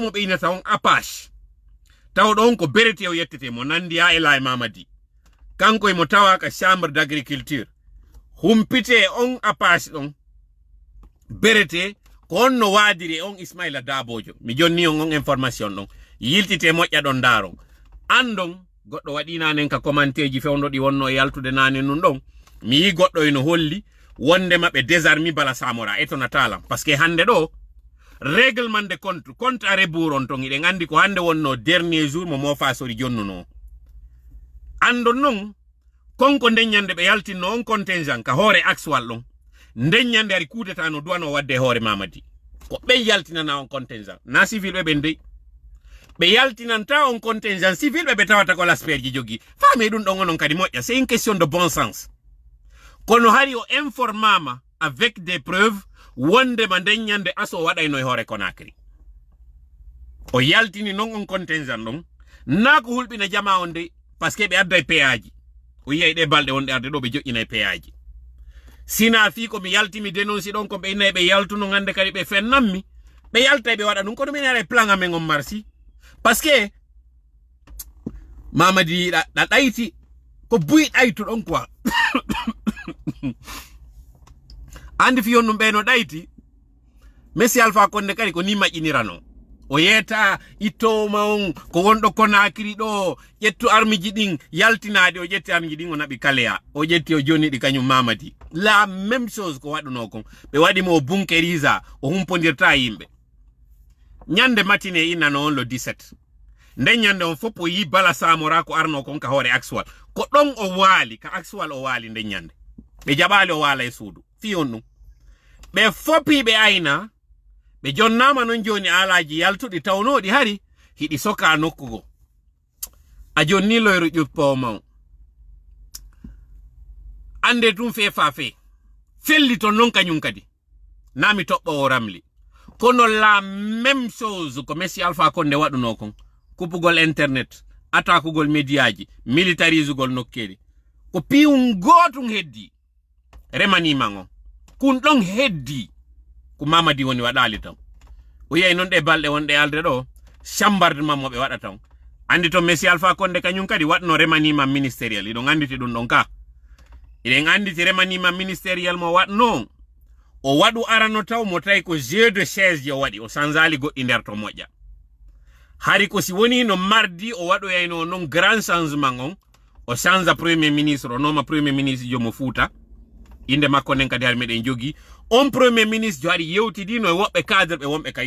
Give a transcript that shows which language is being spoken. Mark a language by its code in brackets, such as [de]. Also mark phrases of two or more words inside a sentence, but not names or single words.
[ff] mo ɓe inata on Apache taw ɗon ko berete o yettete mo nandi ha e Laye Mamadi kanko e mo tawa ka [fr] chambre d'agriculture [ff] humpite on Apache ɗon berete ko honno wadiri on Ismaila Dabojo mi jonni on information ɗon yiltite moƴƴa ɗon daron andon goɗɗo waɗi nanen ka commenteji fewdoɗi wonno yaltude nane nun ɗon mi yi goɗɗo eno holli wonde maɓe désarmi bala samora etona talam [fr] parce que [ff] hande ɗo [fr] règlement de compte à rebours [ff] on ton iɗen andi ko hande wonno [fr] dernier jour [ff] mo mofa sori jonnuno andon non konko ndeññande ɓe yaltinno on contingent ka hoore axwal ɗon ndeññande ari kudeta no duwano wadde hoore Mamadi ko ɓe yaltinana on contingent na civil ɓe ɓen dey ɓe yaltinanta on contingent civil ɓe tawata ko l'asperji jogi faami ɗum ɗon onon kadi moƴƴa [fr] c'est une question de bon sens [ff] kono hari o informama [fr] avec des preuves [ff] wonde ma ndeññande aso waɗayno e hoore Conakry o yaltini non on contingent ɗon na ko hulɓina jama on de [fr] parce que [ff] ɓe adda e péaji o yiyay ɗe balɗe wonɗe arde ɗo ɓe joƴƴina e péaji sina fi ko mi yalti mi dénonci ɗon ko ɓe innayi ɓe yaltuno hande kadi ɓe fennanmi ɓe yalta ɓe waɗa ɗum kono min ara e plan amen on marsi [fr] parce que [ff] Mamadi ɗa ɗayti ko buyi ɗaytu ɗon quoi andi fi yonnum ɓe no ɗayti Messi Alpha Condé kadi ko ni maƴƴinirano o yeta ittoma on ko wonɗo Conakry ɗo ƴettu armiji ɗin yaltinaɗi o ƴetti armiji ɗin o naɓi Kaleya o ƴetti o joniɗi kañum Mamadi [fr] la même chose [ff] ko waɗuno kon ɓe waɗimo o bunkerisa o humpodirta yimɓe ñande matine innano on le 17 nden ñande on fof o yi bala samora ko arno kon ka hoore axwal ko ɗon o waali ka axwal o waali nden ñande ɓe jaɓali o waala e suudu fi on ɗum ɓe fopi ɓe ayna ɓe jonnama non joni alaji yaltuɗi tawnoɗi hari hiɗi soka nokkugo a jonni loyro ƴuppowo maw ande tum fe fa fe felli ton non kañum kadi nami toɓɓowo ramli kono [fr] la même chose [ff] ko Messi Alpha Condé waɗuno kon kupugol internet atakugol médiaji militarisugol nokkeli ko piwum gotum heddi remaniman on kun ɗon heddi ko Mamadi woni waɗali tan o yeyi non ɗe balɗe wonɗe alde ɗo chambardement mo ɓe waɗa tan andi to Messi Alpha Condé kañum kadi waɗno [fr] remaniman ministériel [ff] iɗon anditi ɗum ɗon ka iɗen anditi [fr] remaniman ministériel [ff] mo waɗno o waɗu arano taw mo tawi ko [fr] jeu de chaise [ff] je o waɗi o sanzali goɗɗi nder to moƴƴa hari ko si woni no mardi o waɗoyayno non [fr] grand changement [ff] on o [fr] change premier ministre [ff] o noma [fr] premier ministre [ff] jomo Fouta inde makko nden kadi har meɗen jogi on [fr] premier ministre [ff] jo haɗi yewtidino e woɓɓe cadre ɓe wonɓe ka